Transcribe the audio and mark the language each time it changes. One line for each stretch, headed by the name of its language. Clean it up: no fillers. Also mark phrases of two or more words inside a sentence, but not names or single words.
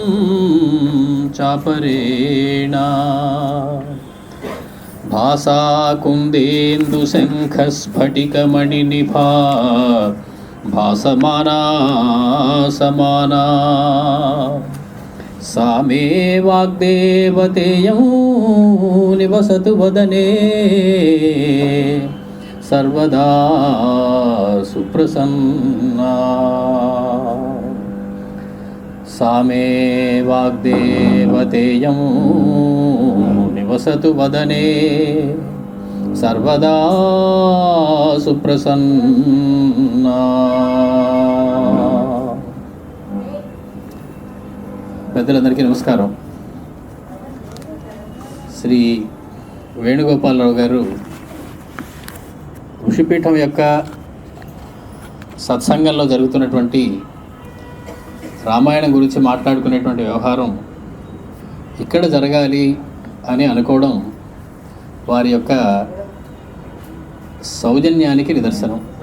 Sanskrit: चापरेण भासा कुन्देन्दुशङ्खस्फटिकमणिनिभा भासमाना समाना सा मे वाग्देवतेयं निवसतु वदने सर्वदा सुप्रसन्ना। सा मे वाग्देवतेयं निवसतु वदने सर्वदा సుప్రసన్నా.
Telugu: పెద్దలందరికీ నమస్కారం. శ్రీ వేణుగోపాలరావు గారు ఋషిపీఠం యొక్క సత్సంగంలో జరుగుతున్నటువంటి రామాయణం గురించి మాట్లాడుకునేటువంటి వ్యవహారం ఇక్కడ జరగాలి అని అనుకోవడం వారి యొక్క సౌజన్యానికి నిదర్శనం.